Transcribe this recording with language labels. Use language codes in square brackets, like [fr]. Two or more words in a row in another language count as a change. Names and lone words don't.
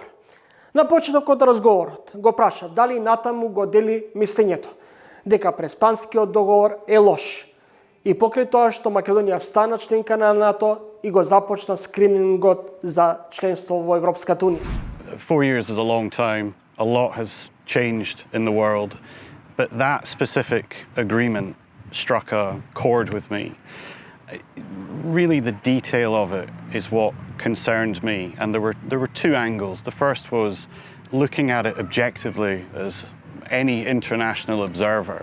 [mk] На почеток од разговорот го прашав дали натаму го дели мислењето дека Преспанскиот договор е лош и покрај тоа што Македонија стана членка на НАТО и го започна скринингот за членство во Европската унија. [en] 4 years is a long time. A lot has changed in the world, but that specific agreement struck a chord with me. Really, the detail of it is what concerned me, and there were two angles. The first was looking at it objectively as any international observer.